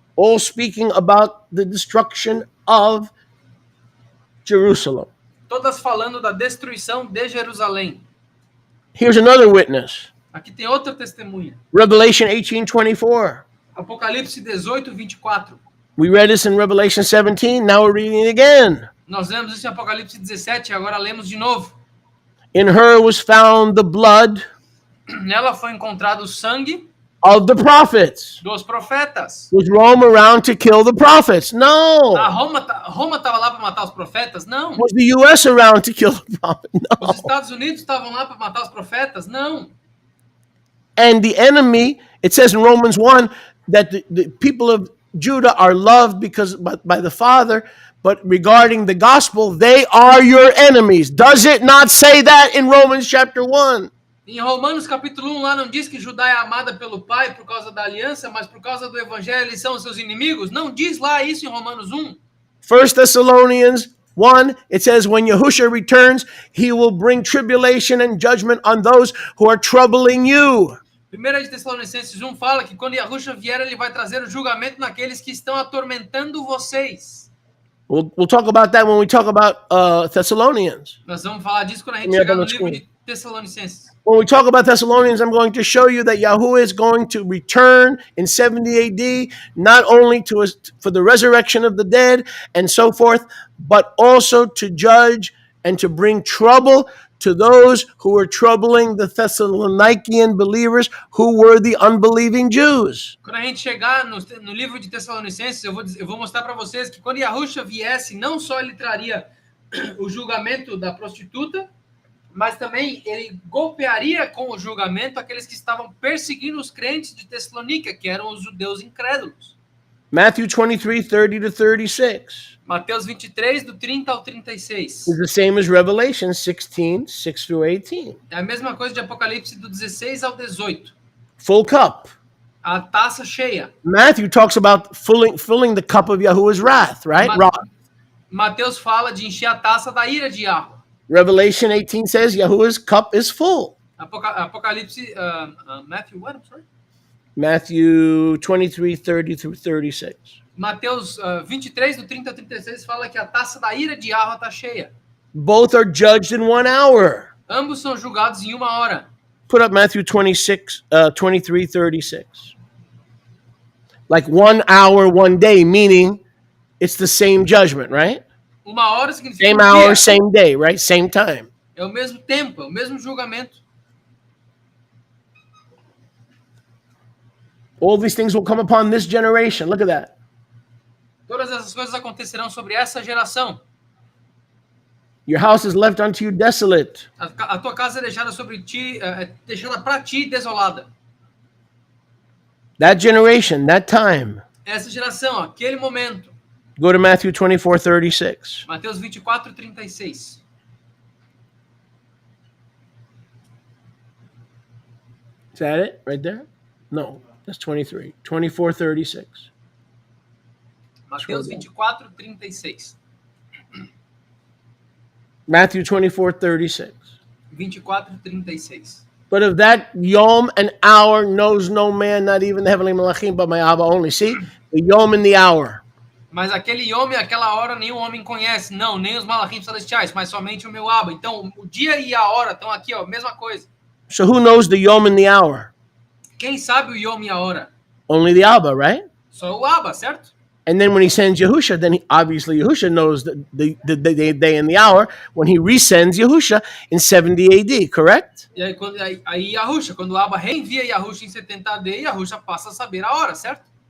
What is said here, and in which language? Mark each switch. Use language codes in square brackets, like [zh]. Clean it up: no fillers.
[en] all speaking about the destruction of Jerusalem. [pt] todas falando da destruição de Jerusalém. [en] Here's another witness. [pt] Aqui tem outra testemunha. [en] Revelation 18:24. [pt] Apocalipse 18, 24. [en] We read this in Revelation 17. Now we're reading it again. [pt] Nós lemos isso em Apocalipse 17 e agora lemos de novo. [en] In her was found the blood [pt] Nela foi encontrado o sangue [en] of the prophets. [pt] dos profetas. [en] Was Rome around to kill the prophets? No. [pt] Roma estava lá para matar os profetas? Não. [en] Was the U.S. around to kill the prophets? [pt] Os [en] No. [pt] Estados Unidos estavam lá para matar os profetas? Não. [en] And the enemy, it says in Romans 1 that the people of Judah are loved because by the Father, but regarding the gospel, they are your enemies. Does it not say that in Romans chapter 1? [pt] Em Romanos capítulo 1 lá não diz que Judá é amada pelo Pai por causa da aliança, mas por causa do evangelho eles são os seus inimigos? Não diz lá isso em Romanos 1. [en] 1 Thessalonians 1, it says, when Yahushua returns, he will bring tribulation and judgment on those who are troubling you. [pt] 1 de Tessalonicenses 1 fala que quando Yahushua vier, ele vai trazer o julgamento naqueles que estão atormentando vocês. [en] We'll talk about that when we talk about Thessalonians. [pt] Nós vamos falar disso quando a gente [en] Yeah, [pt] chegar no [en] that's [pt] livro [en] cool. [pt] de Tessalonicenses. [en] When we talk about Thessalonians, I'm going to show you that Yahuwah is going to return in 70 AD, not only for the resurrection of the dead and so forth, but also to judge and to bring trouble to those who were troubling the Thessalonican believers who were the unbelieving Jews. [pt] Quando a gente chegar no livro de Tessalonicenses, eu vou mostrar para vocês que quando Yahushua viesse, não só ele traria o julgamento da prostituta, mas também ele golpearia com o julgamento aqueles que estavam perseguindo os crentes de Tessalônica, que eram os judeus incrédulos. [en] Matthew 23, 30 to 36 [pt] Mateus 23, do 30 ao 36. [en] is the same as Revelation 16, 6 through 18. [pt] É a mesma coisa de Apocalipse do 16 ao 18. [en] Full cup. [pt] A taça cheia. [en] Matthew talks about filling the cup of Yahuwah's wrath, right? [pt] Mateus fala de encher a taça da ira de Yahweh. [en] Revelation 18 says Yahuwah's cup is full. Apocalipse, Matthew, what? I'm sorry? Matthew 23, 30 through 36. [pt] Mateus 23, do 30 ao 36, fala que a taça da ira de Yahweh está cheia. [en] Both are judged in 1 hour. [pt] Ambos são julgados em uma hora. [en] Put up Matthew 23, 36. Like 1 hour, 1 day, meaning it's the same judgment, right? [pt] Uma hora significa [en] Same [pt] dia. [en] hour, same day, right? Same time. [pt] É o mesmo tempo, é o mesmo julgamento. [en] All these things will come upon this generation. Look at that. [pt] Todas essas coisas acontecerão sobre essa geração. [en] Your house is left unto you desolate. [pt] A tua casa é deixada sobre ti, deixada para ti desolada. [en] That generation, that time. [pt] Essa geração, aquele momento. [en] Go to Matthew 24, 36. [pt] Mateus 24, 36. [en] Is that it right there? No, that's 23. 24, 36. [pt] Mateus 24, 36. [en] Matthew 24, 36. 24, 36. But of that yom and hour knows no man, not even the heavenly malachim, but my Abba only. See? The yom and the hour. [pt] Mas aquele yom e aquela hora nenhum homem conhece. Não, nem os malachim celestiais, mas somente o meu Abba. Então, o dia e a hora estão aqui, ó, mesma coisa. [en] So who knows the yom and the hour? [pt] Quem sabe o yom e a hora? [en] Only the Abba, right? [pt] Só o Abba, certo? [en] And then when he sends Yahusha, then obviously Yahusha knows the day and the hour when he resends Yahusha in 70 AD, correct? [pt] E aí Yahusha, quando Abba reenvia Yahusha em 70 AD, Yahusha passa a saber a hora, certo?